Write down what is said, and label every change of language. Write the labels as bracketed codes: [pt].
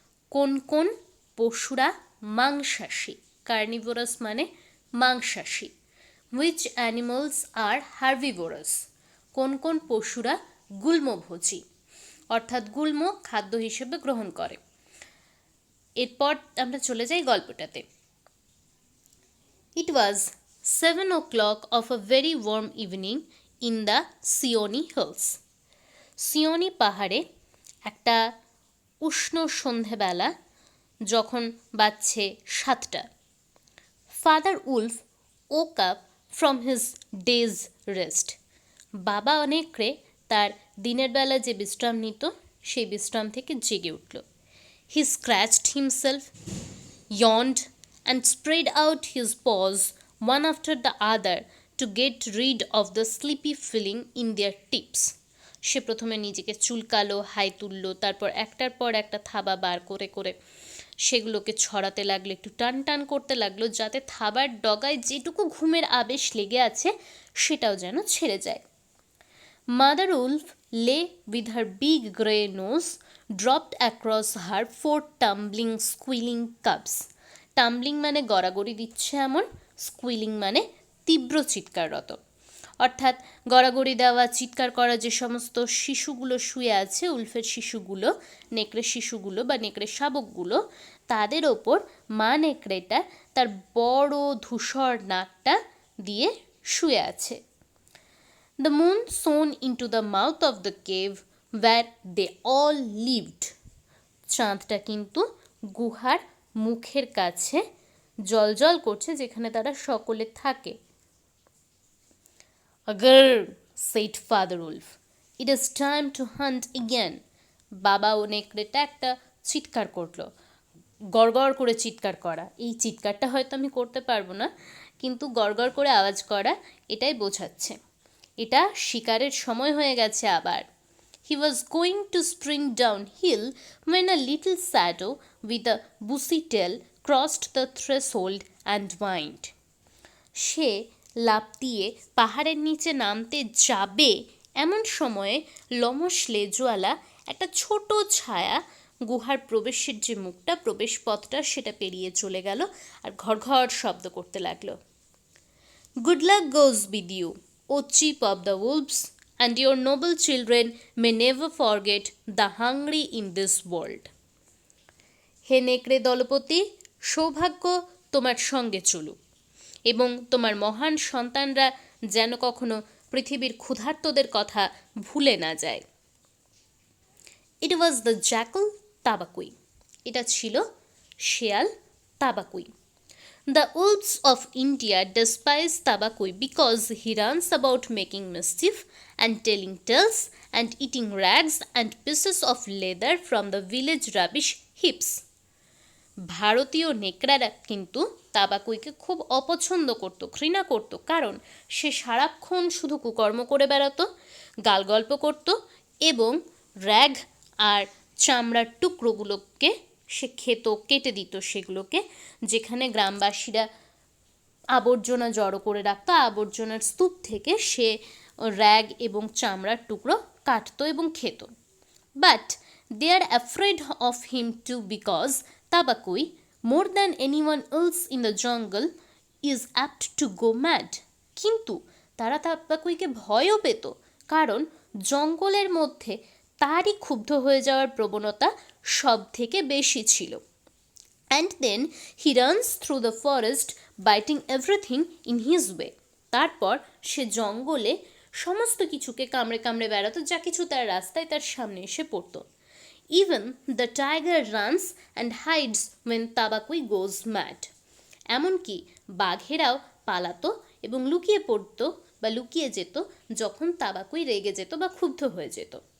[bn] কোন কোন পশুরা মাংসাশী। কার্নিভোরাস মানে মাংসাশী। [en] Which animals are herbivorous. [bn] কোন কোন পশুরা গুল্মভোজী, অর্থাৎ গুল্ম খাদ্য হিসেবে গ্রহণ করে। এরপর আমরা চলে যাই গল্পটাতে। [en] It was 7 o'clock of a very warm evening in the Sioni hills. [bn] Seoni পাহাড়ে একটা উষ্ণ সন্ধেবেলা, যখন বাজছে 7টা। [en] Father Wolf woke up from his day's rest. [bn] বাবা অনেকরে তার দিনের বেলা যে বিশ্রাম নিত সেই বিশ্রাম থেকে জেগে উঠল। [en] He scratched himself, yawned, and spread out his paws one after the other to get rid of the sleepy feeling in their tips. [bn] সে প্রথমে নিজেকে চুলকালো, হাই তুললো, তারপর একটার পর একটা থাবা বার করে করে সেগুলোকে ছড়াতে লাগলো, একটু টান টান করতে লাগলো, যাতে থাবার ডগায় যেটুকু ঘুমের আবেশ লেগে আছে সেটাও যেন ছেড়ে যায়। [en] Mother Wolf lay with her big grey nose dropped across her 4 tumbling squealing cubs. [bn] Tumbling মানে গড়াগড়ি দিচ্ছে এমন, স্কুইলিং মানে তীব্র চিৎকাররত। অর্থাৎ গড়াগড়ি দেওয়া, চিৎকার করা যে সমস্ত শিশুগুলো শুয়ে আছে, উলফের শিশুগুলো, নেকড়ে শিশুগুলো বা নেকড়ে শাবকগুলো, তাদের ওপর মা নেকড়েটা তার বড় ধূসর নাকটা দিয়ে শুয়ে আছে। [en] The moon shone into the mouth of the cave where they all lived. [bn] চাঁদটা কিন্তু গুহার মুখের কাছে জলজল করছে, যেখানে তারা সকলে থাকে। [en] Augrh, said Father Wolf, it is time to hunt again. [bn] বাবা ও নেকড়েটা একটা চিৎকার করলো, গড়গড় করে চিৎকার করা। এই চিৎকারটা হয়তো আমি করতে পারবো না, কিন্তু গড়গড় করে আওয়াজ করা এটাই বোঝাচ্ছে এটা শিকারের সময় হয়ে গেছে আবার। [en] He was going to spring downhill when a little shadow with a bushy tail crossed the threshold and whined. [bn] সে লাফ দিয়ে পাহাড়ের নিচে নামতে যাবে এমন সময়ে লমস লেজওয়ালা একটা ছোট ছায়া গুহার প্রবেশের যে মুখটা, প্রবেশ পথটা, সেটা পেরিয়ে চলে গেল আর ঘড়ঘড় শব্দ করতে লাগলো। [en] Good luck goes with you, O chief of the wolves, and your noble children may never forget the hungry in this world. [bn] হে নেকড়ে দলপতি, সৌভাগ্য তোমার সঙ্গে চলুক, এবং তোমার মহান সন্তানরা যেন কখনো পৃথিবীর ক্ষুধার্তদের কথা ভুলে না যায়। [en] It was the jackal Tabaqui. [bn] এটা ছিল শেয়াল তাবাকুই। [en] The wolves of India despise Tabakui because he runs about making mischief and telling tales and eating rags and pieces of leather from the village rubbish heaps. [bn] ভারতীয় নেকড়ারা কিন্তু তাবাকুইকে খুব অপছন্দ করত, ঘৃণা করত, কারণ সে সারাক্ষণ শুধু কুকর্ম করে বেড়াতো, গালগল্প করত এবং র্যাগ আর চামড়ার টুকরোগুলোকে সে খেত, কেটে দিত সেগুলোকে, যেখানে গ্রামবাসীরা আবর্জনা জড়ো করে রাখতো, আবর্জনার স্তূপ থেকে সে র্যাগ এবং চামড়ার টুকরো কাটতো এবং খেত। [en] But they are afraid of him too because Tabakui, more than anyone else in the jungle, is apt to go mad. [bn] কিন্তু তারা তাবাকুইকে ভয়ও পেত, কারণ জঙ্গলের মধ্যে তারই ক্ষুব্ধ হয়ে যাওয়ার প্রবণতা সব থেকে বেশি ছিল। [en] And then he runs through the forest biting everything in his way. [bn] তারপর সে জঙ্গলে সমস্ত কিছুকে কামড়ে কামড়ে বেড়াতো, যা কিছু তার রাস্তায় তার সামনে এসে পড়তো। [en] Even the tiger runs and hides when Tabakui goes mad. [bn] এমনকি বাঘেরাও পালাতো এবং লুকিয়ে পড়তো বা লুকিয়ে যেত যখন তাবাকুই রেগে যেত বা ক্ষুব্ধ হয়ে যেত।